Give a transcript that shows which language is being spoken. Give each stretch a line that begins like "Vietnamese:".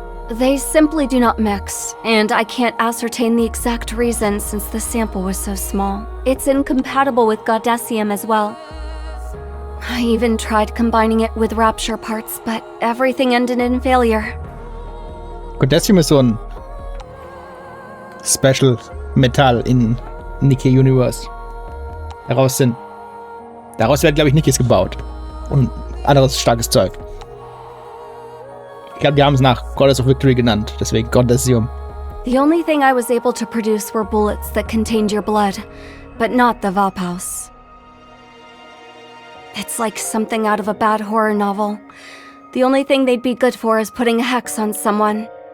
English: They simply do not mix, and I can't ascertain the exact reason since the sample was so small. It's incompatible with Goddessium as well. I even tried combining it with Rapture parts, but everything ended in failure.
German: Goddessium ist so ein Special Metall in Nikke Universe. Daraus werden, glaube ich, Nikkes gebaut. Und anderes starkes Zeug. Ich glaube, die haben es nach Goddess of Victory genannt, deswegen Goddessium.
English: The only thing I was able to produce were bullets that contained your blood, but not the Vophouse. It's like something out of a bad horror novel. The only thing they'd be good for is putting a hex on someone.